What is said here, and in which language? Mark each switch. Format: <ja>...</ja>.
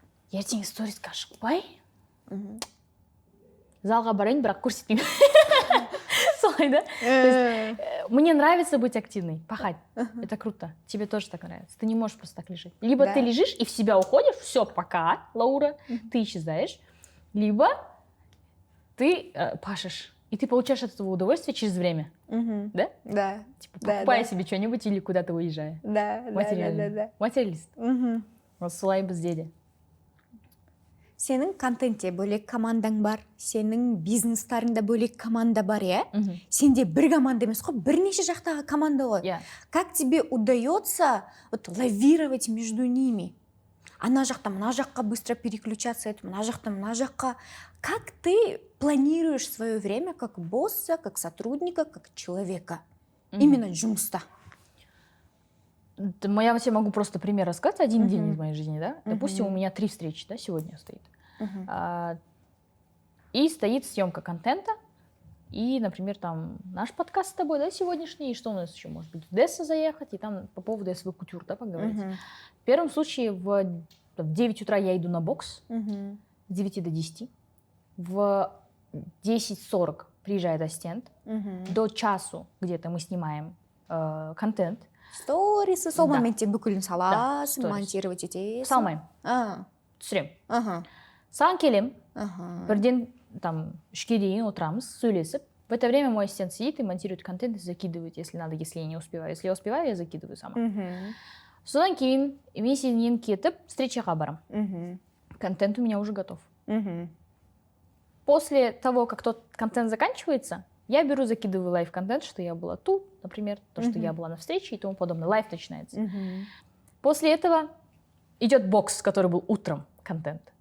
<kk>Ертең сторисқа шықпай, залға барайын, бірақ көрсетпеймін. Солай, да?</kk> <ru>Мне нравится быть активной, пахать. Это круто. Тебе тоже так нравится. Ты не можешь просто так лежать. Либо ты лежишь и в себя уходишь, все, пока, Лаура, ты исчезаешь. Либо ты пашешь. И ты получаешь от этого удовольствие через время. Да? Да. Типа покупая себе что-нибудь или куда-то уезжая. Да. Материалист. Вот</ru> <kk>солай бізде. Сенің контентте бөлек командаң бар, сенің бизнестарыңда бөлек команда бар, иә? Сенде бір команда емес қой, бірнеше жақтағы команда ғой.</kk> <ru>Как тебе удается лавировать между ними?</ru> <kk>Ана жақтан мына жаққа</kk> <ru>быстро переключаться,</ru> <kk>мына жақтан мына жаққа.</kk> <ru>Как ты планируешь свое время как босса, как сотрудника, как человека? Именно</ru> <kk>жұмыста.</kk> <ru>Я тебе могу просто пример рассказать. Один день из моей жизни, да? Допустим, у меня 3 встречи, да, сегодня стоит. И стоит съемка контента. И, например, там наш подкаст с тобой, да, сегодняшний. И что у нас еще может быть? В Десса заехать и там по поводу СВ Кутюр, да, поговорить. В первом случае в 9 утра я иду на бокс. С 9 до 10. В 10:40 приезжает ассистент. До часу где-то мы снимаем контент.</ru> <kk>Сторисы, сол моментте бүкілін саласың, монтировать етесің. Салмаймын. Түсірем. Саған келем. Бірден там 3-ке дейін отырамыз, сөйлесіп.</kk> <ru>В это время мой ассистент сидит и монтирует контент и закидывает, если надо, если я не успеваю. Если я успеваю, я закидываю сама.</ru> <kk>Содан кейін мен сенен кетіп, встречаға барам.</kk> <ru>Контент у меня уже готов. После того, как тот контент заканчивается, я беру, закидываю лайв-контент, что я была тут, например, то, что я была на встрече и тому подобное. Лайв начинается. После этого идет бокс, который был утром, контент.</ru>